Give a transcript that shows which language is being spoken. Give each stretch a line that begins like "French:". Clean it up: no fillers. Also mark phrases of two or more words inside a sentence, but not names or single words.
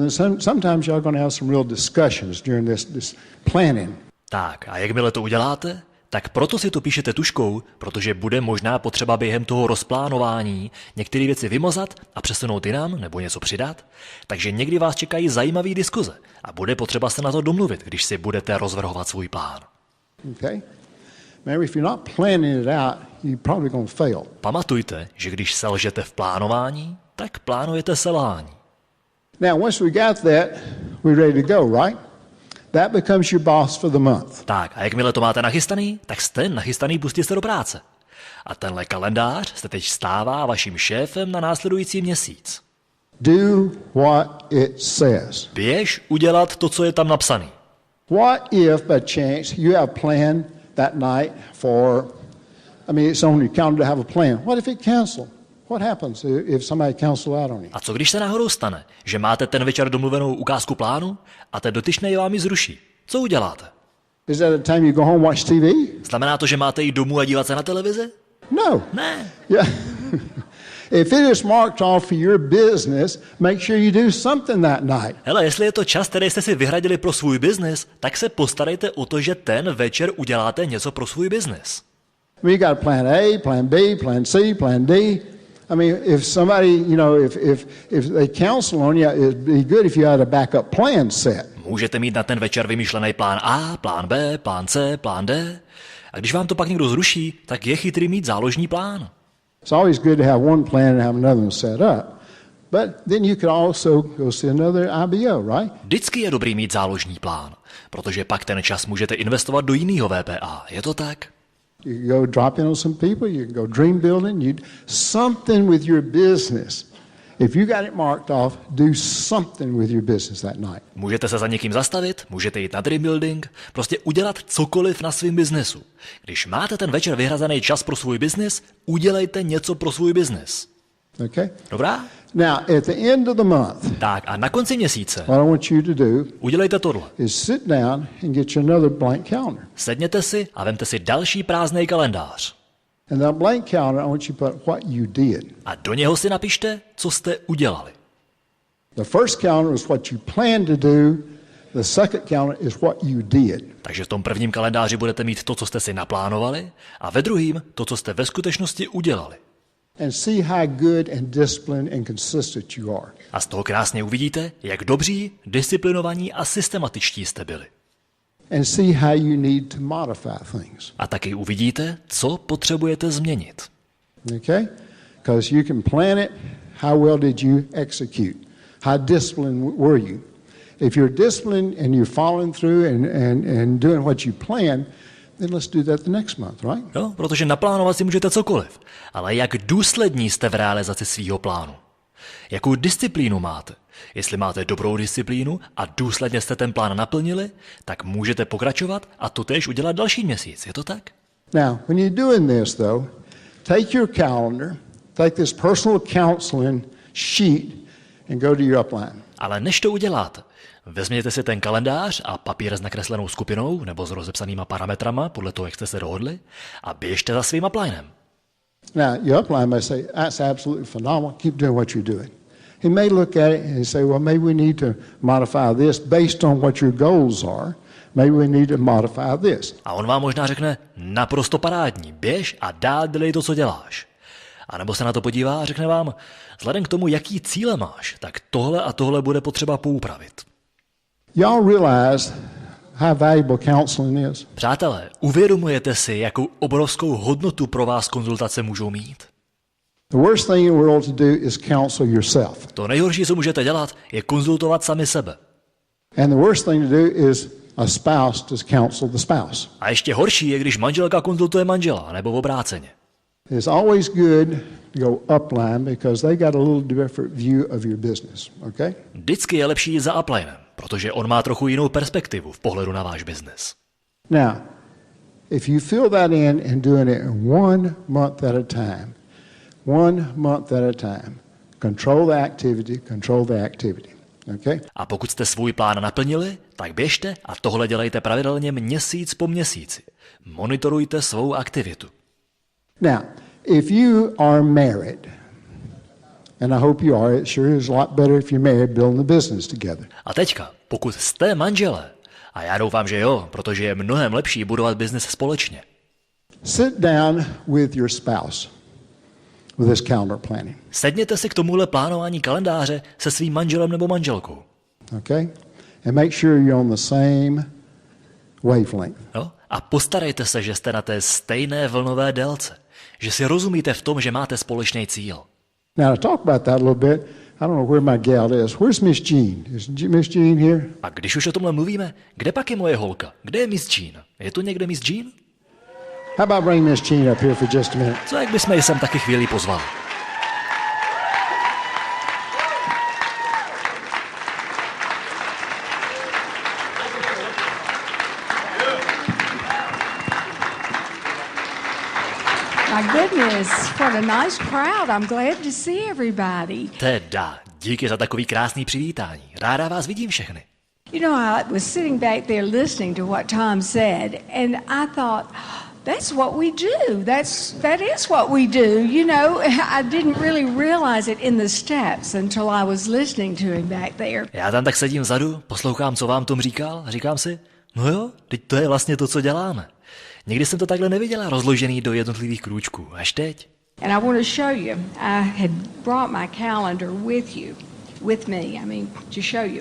English: And sometimes y'all going to have some real discussions during this planning.
Czech: Tak, a jakmile to uděláte, Tak proto si to píšete tužkou, protože bude možná potřeba během toho rozplánování některé věci vymazat a přesunout jinam nebo něco přidat, takže někdy vás čekají zajímavé diskuze a bude potřeba se na to domluvit, když si budete rozvrhovat svůj plán.
English: Okay? Remember, if you're not planning it out, you're probably going to fail.
Czech: Pamatujte, že když selžete v plánování, tak plánujete selhání.
English: Now, once we got that, we're ready to go, right? That becomes your boss for the month.
Czech: Tak a jakmile to máte nachystaný, tak jste nachystaný pustit se do práce. A tenhle kalendář se teď stává vaším šéfem na následující měsíc.
English: Do what it says.
Czech: Běž udělat to, co je tam napsaný.
English: What if, by chance, you have planned that night for, it's on your calendar to have a plan. What if it canceled? What happens if somebody cancels out on you?
Czech: A co když se náhodou stane, že máte ten večer domluvenou ukázku plánu a ten dotyčný vám ji zruší? Co uděláte?
English: Is that the time you go home and watch TV?
Czech: Znamená to, že máte jít domů a dívat se na televizi?
English: No.
Czech: Ne.
English: Yeah. If it is marked off for your business, make sure you do something that night.
Czech: Hele, jestli je to čas, který jste si vyhradili pro svůj biznis, tak se postarejte o to, že ten večer uděláte něco pro svůj biznis.
English: We got plan A, plan B, plan C, plan D. If somebody, if they cancel on you, it'd be good if you had a backup plan set.
Czech: Můžete mít na ten večer vymyšlený plán A, plán B, plán C, plán D. A když vám to pak někdo zruší, tak je chytrý mít záložní plán.
English: It's always good to have one plan and have another one set up. But then you could also go see another IBO, right?
Czech: Vždycky je dobrý mít záložní plán, protože pak ten čas můžete investovat do jiného VPA. Je to tak?
English: You can go drop in on some people, you can go dream building, something with your business. If you got it marked off, do something with your business that night.
Czech: Můžete se za někým zastavit, můžete jít na
English: dream building,
Czech: prostě udělat cokoliv na svým biznesu. Když máte ten večer vyhrazený čas pro svůj biznis, udělejte něco pro svůj biznis.
English: Okay?
Czech: Dobrá?
English: Now, at the end of the month,
Czech: tak a na konci měsíce
English: what I want you to do
Czech: udělejte tohle.
English: Is sit down and get you another blank calendar.
Czech: Sedněte si a vemte si další prázdný kalendář.
English: And that blank calendar, I want you to put what you did.
Czech: A do něho si napište, co jste udělali.
English: The first calendar is what you planned to do. The second calendar is what you did.
Czech: Takže v tom prvním kalendáři budete mít to, co jste si naplánovali, a ve druhém to, co jste ve skutečnosti udělali.
English: And see how good and disciplined and consistent you are.
Czech: A z toho krásně uvidíte, jak dobří, disciplinovaní a systematičtí jste byli.
English: And see how you need to modify things.
Czech: A taky uvidíte, co potřebujete změnit.
English: Okay? Because you can plan it, how well did you execute? How disciplined were you? If you're disciplined and you're following through and doing what you plan, then let's do that the next month, right?
Czech: Jo, protože naplánovat si můžete cokoliv, ale jak důslední jste v realizaci svýho plánu? Jakou disciplínu máte? Jestli máte dobrou disciplínu a důsledně jste ten plán naplnili, tak můžete pokračovat a to též udělat další měsíc. Je to tak?
English: Now, when you're doing this, though, take your calendar, take this personal counseling sheet and go to your upline.
Czech: Ale než to uděláte, vezměte si ten kalendář a papír s nakreslenou skupinou nebo s rozepsanýma parametrama, podle toho, jak jste se dohodli, a běžte za svým uplinem.
English: Now, your upline may say, that's absolutely phenomenal, keep doing what you're doing. He may look at it and say, well, maybe we need to modify this based on what your goals are. Maybe we need to modify this.
Czech: A on vám možná řekne, naprosto parádní, běž a dál dělej to, co děláš. A nebo se na to podívá a řekne vám, vzhledem k tomu, jaký cíle máš, tak tohle a tohle bude potřeba poupravit.
English: Y'all realize how valuable counseling is?
Czech: Přátelé, uvědomujete si, jakou obrovskou hodnotu pro vás konzultace můžou mít?
English: The worst thing in the world to do is counsel yourself.
Czech: To nejhorší, co můžete dělat, je konzultovat sami sebe.
English: And the worst thing to do is a spouse to counsel the spouse.
Czech: A ještě horší je, když manželka konzultuje manžela, nebo obráceně.
English: It's always good to go upline because they got a little different view of your business, okay?
Czech: Vždycky je lepší jít za uplinem, protože on má trochu jinou perspektivu v pohledu na váš biznes.
English: Now, if you fill that in and doing it 1 month at a time, 1 month at a time, control the activity, okay?
Czech: A pokud jste svůj plán naplnili, tak běžte a tohle dělejte pravidelně měsíc po měsíci. Monitorujte svou aktivitu.
English: Now, if you are married, and I hope you are, it sure is a lot better if you're married, building the business together.
Czech: A teďka, pokud jste manželé, a já doufám, že jo, protože je mnohem lepší budovat biznes společně.
English: Sit down with your spouse with this calendar planning.
Czech: Sedněte si k tomuhle plánování kalendáře se svým manželem nebo manželkou.
English: Okay? And make sure you're on the same wavelength.
Czech: No? A postarejte se, že jste na té stejné vlnové délce. Že si rozumíte v tom, že máte společný cíl.
English: Now, to talk about that a little bit, I don't know where my gal is. Where's Miss Jean? Is Miss Jean here?
Czech: A když už o tomhle mluvíme, kde pak je moje holka? Kde je Miss Jean? Je tu někde Miss Jean?
English: How about bring Miss Jean up here for just a minute?
Czech: Co jak bychom ji sem taky chvíli pozvali?
English: My goodness, what a nice crowd. I'm glad to see everybody.
Czech: Teda, díky za takový krásný přivítání. Ráda vás vidím všechny.
English: You know, I was sitting back there listening to what Tom said, and I thought, that's what we do. That is what we do. You know, I didn't really realize it in the steps until I was listening to him back there.
Czech: Já tam tak sedím vzadu, poslouchám, co vám Tom říkal, a říkám si, no jo, teď to je vlastně to, co děláme. Nikdy jsem to takhle neviděla rozložený do jednotlivých krůčků, až teď.
English: And I want to show you. I had brought my calendar with me, to show you.